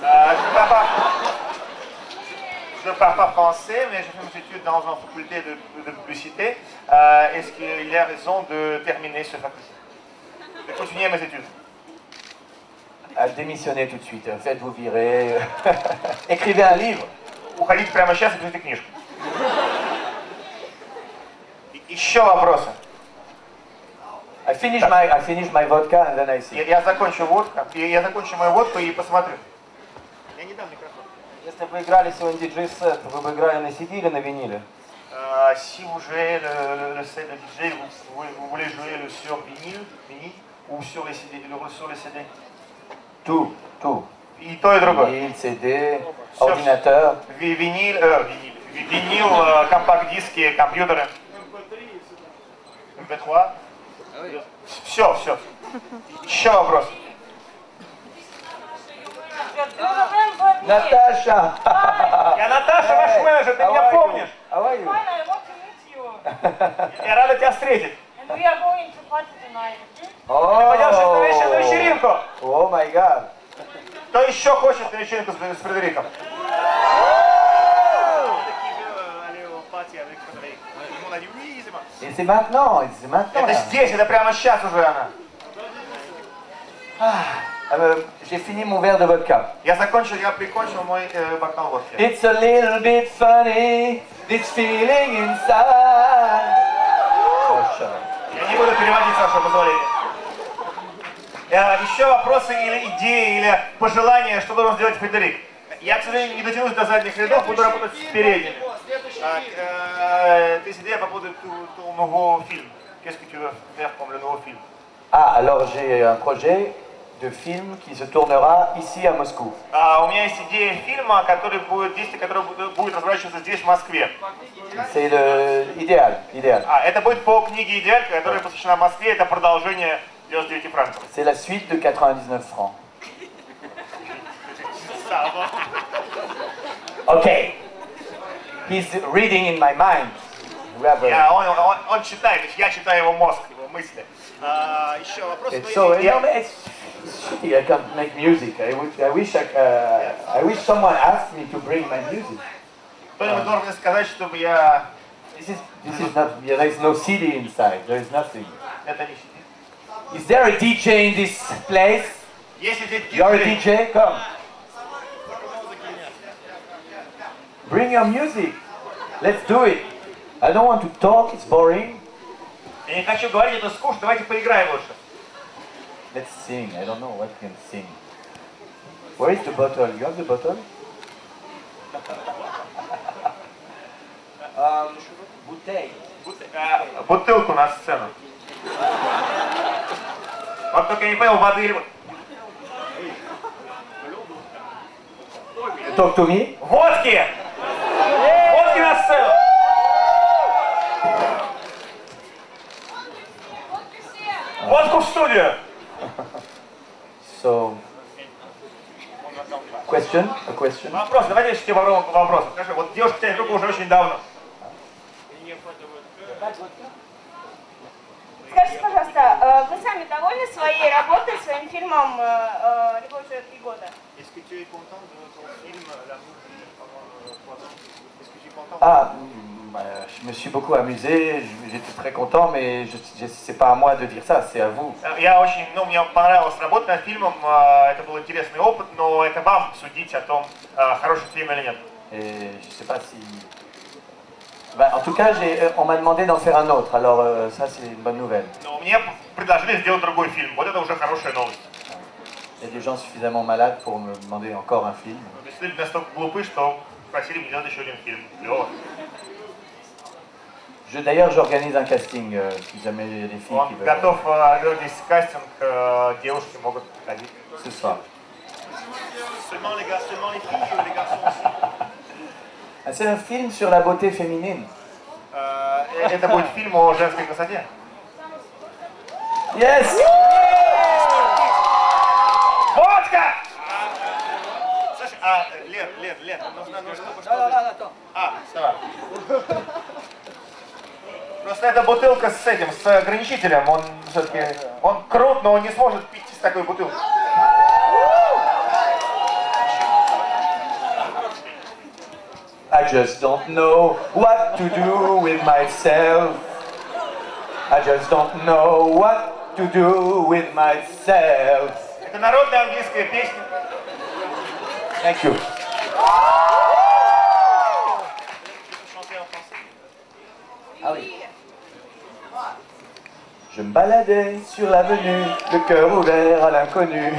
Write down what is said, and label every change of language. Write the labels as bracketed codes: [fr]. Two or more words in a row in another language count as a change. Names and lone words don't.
[fr] Je ne parle pas français, mais j'ai fait mes études dans une faculté de publicité. Est-ce qu'il y a raison de terminer ce faculté? De continuer mes études? À démissionner tout de suite. Faites-vous virer. Écrivez un livre. [ru] Уходите прямо сейчас и пишите книжку. Еще вопросы? [en] I finish my vodka and then I sing. [ru] Я закончу мою водку и посмотрю. Я не дам микрофон. Если бы вы играли сегодня диджей-сет, вы бы играли на CD или на виниле? [fr] Si vous jouez le set de DJ, vous voulez jouer sur vinyle ou sur les CD, sur les CD? Tout. [ru] И то, и другое. [fr] Vinyle, CD, ordinateur. Vinyle, [ru] компакт-диски, компьютеры. MP3. Все. Еще вопрос. Наташа! Я Наташа, ваш менеджер, ты меня помнишь? [en] How are you? Fine, I want to meet you. [ru] Я рада тебя встретить. [en] And we are going to party tonight. [ru] Пойдем сейчас на вечеринку. [en] Oh my god. [ru] Кто еще хочет на вечеринку с Фредериком? [fr] Et c'est maintenant. [ru] Это здесь, это прямо сейчас уже она. [fr] J'ai fini mon verre de vodka. [ru] Я прикончил мой бокал водки. [en] It's a little bit funny, this feeling inside. [ru] Я не буду переводить, с вашего позволения. Еще вопросы или идеи, или пожелания, что должен сделать Фредерик? Я, к сожалению, не дотянусь до задних рядов, буду работать с передними. [fr] Tes idées à propos de ton nouveau film? Qu'est-ce que tu veux faire comme le nouveau film? Ah, alors j'ai un projet de film qui se tournera ici à Moscou. [ru] У меня есть идея фильма, который будет разворачиваться здесь, в Москве. [fr] C'est l'idéal. [ru] Это будет по книге «Идеаль», которая посвящена Москве. Это продолжение 99 франков. [fr] C'est la suite de 99 francs. [en] Okay. He's reading in my mind. [ru] Он читает, я читаю его мозг, его мысли. Еще вопрос. [en] It's shitty. I can't make music. I wish someone asked me to bring my music. [ru] Кто-нибудь должен сказать, чтобы я... [en] This is not. Yeah, there is no CD inside. There is nothing. [ru] Это не CD. [en] Is there a DJ in this place? [ru] Если здесь [en] You're a [ru] диджей, [en] DJ. Come. Bring your music. Let's do it. I don't want to talk. It's boring. [ru] я не хочу говорить, это скучно, давайте поиграем лучше. [en] Let's sing. I don't know what we can sing. Where is the bottle? You have the bottle? Bouteille. [ru] Бутылку на сцену. Вот только я не понял, воды или... [en] Talk to me. [ru] Водки! Водки на сцену! Водку в студию! [en] So, question? A question? [ru] Вопрос, давайте еще попробуем вопрос. Скажи, вот девушка тянет руку уже очень давно. Скажите, пожалуйста, вы сами довольны своей работой, своим фильмом «Любовь живет 3 года»? [fr] Ah, je me suis beaucoup amusé, j'étais très content, mais c'est pas à moi de dire ça, c'est à vous. [ru] Я очень, мне понравилось работать над фильмом, это был интересный опыт, но это вам судить о том, хороший фильм или нет. [fr] Et je sais pas si... Ben, en tout cas, on m'a demandé d'en faire un autre, alors ça c'est une bonne nouvelle. [ru] Но мне предложили сделать другой фильм, вот это уже хорошая новость. [fr] Il y a des gens suffisamment malades pour me demander encore un film. [ru] Люди настолько глупы, что просили меня делать еще один фильм. Клево. [fr] D'ailleurs, j'organise un casting, si jamais il y a des filles qui [ru] Он [fr] veulent... [ru] готов делать здесь кастинг, девушки могут ходить. [fr] Ce soir. Seulement les filles ou les garçons aussi? Ah, c'est un film sur la beauté féminine. [ru] Это будет фильм о женской красоте. Yes! Водка! Слушай, Лен, нужно чтобы что-то... давай. Просто эта бутылка с этим, с ограничителем, он все-таки... Он крут, но он не сможет пить из такой бутылки. [en] I just don't know what to do with myself. I just don't know what to do with myself. [ru] Это народная английская песня. [en] Thank you. [fr] Ah oui. Je me baladais sur l'avenue, le cœur ouvert à l'inconnu.